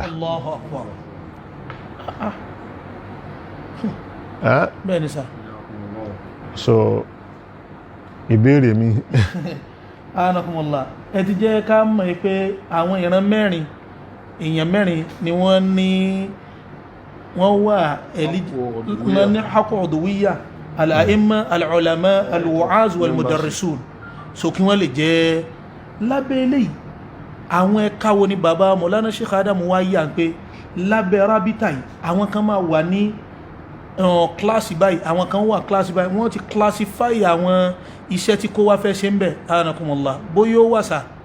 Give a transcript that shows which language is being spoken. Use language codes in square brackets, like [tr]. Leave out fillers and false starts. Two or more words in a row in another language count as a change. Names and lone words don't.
[ar] Allahu Akbar. [yo] Bẹ́ẹ̀ni sá. So ìbéèrè mi. Anakumullah. Ẹ ti jẹ́ ká mọ̀ pé àwọn ìran mẹ́rin èèyàn mẹ́rin ni wọ́n wà ní [ar] haqqu udwiyya al-a'imma al-ulama al-wa'az wal-mudarrisun. [yo] So kí wọ́n lè jẹ́ lábẹ́ eléyìí àwọn ẹ̀ka wo ni bàbá Mọ̀lánà Sheikh Adam wá yà pé lábẹ́ rábítà yìí àwọn kan máa wà ní kíláàsì báyìí àwọn kan wà kíláàsì báyìí wọ́n ti classify àwọn iṣẹ́ tí kó wá fẹ́ ṣe ń bẹ̀. Anakumullah bóyá ó wà sá.